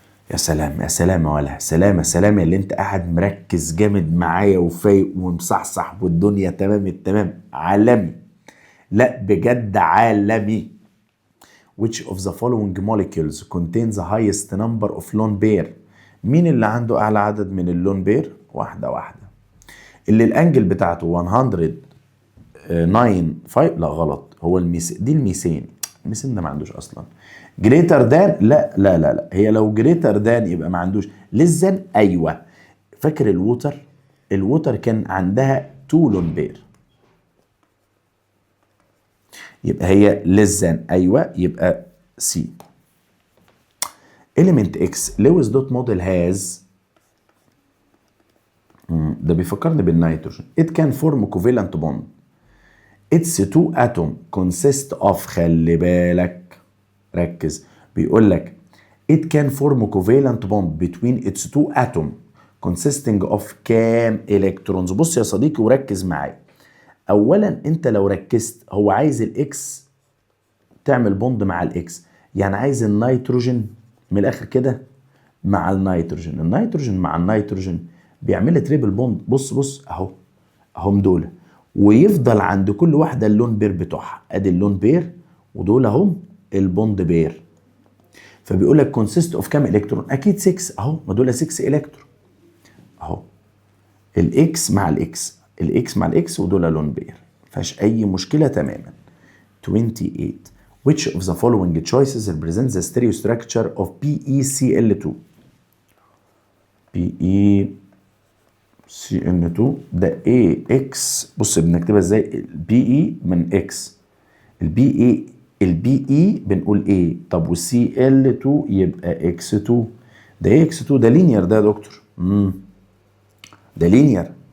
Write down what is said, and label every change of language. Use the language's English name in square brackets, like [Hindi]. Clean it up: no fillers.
[Arabic] يا سلام يا سلام يا ولا سلام يا سلام، اللي انت قاعد مركز جامد معايا وفايق ومصحصح والدنيا تمام التمام، عالمي، لا بجد عالمي. [English] Which of the following molecules contains the highest number of lone pair؟ [Arabic] مين اللي عنده اعلى عدد من اللون بير؟ واحده واحده. اللي الانجل بتاعته 109.5، لا غلط، هو دي الميثين. الميثين ده ما عندوش اصلا. جريتر دان، لا لا لا لا، هي لو جريتر دان يبقى ما عندوش. للزن، ايوه. فاكر الووتر؟ الووتر كان عندها 2 لون بير، يبقى هي للزن، ايوه، يبقى سي. element X لويس دوت موديل هاز، ده بيفكرني بالنيتروجين. [English] it can form covalent bond its 2 atom consist of، [Arabic] خلي بالك ركز، بيقول لك [English] it can form covalent bond between its 2 atom consisting of [Arabic] كام الكترونز؟ بص يا صديقي وركز معايا. اولا انت لو ركزت، هو عايز الاكس تعمل بوند مع الاكس، يعني عايز النيتروجين من الاخر كده مع النيتروجين، النيتروجين مع النيتروجين بيعمل تريبل بوند. بص بص اهو، اهم دول، ويفضل عند كل واحده اللون بير بتوعها. ادي اللون بير ودول اهم البوند بير. فبيقول لك كونسيست اوف كام الكترون؟ اكيد 6 اهو، ما دول 6 الكترون اهو، الاكس مع الاكس، الاكس مع الاكس، ودول لون بير، مفيهاش اي مشكله تماما. [English] 28 which of the following choices represents the stereostructure of PeCl2؟ PeCl2 [Arabic] CN2 ده AX. بص بنكتبها ازاي؟ البي اي من اكس، البي اي بنقول ايه. طب والسي ال 2 يبقى اكس 2. ده ايه اكس 2؟ ده لينير ده يا دكتور. ده لينير.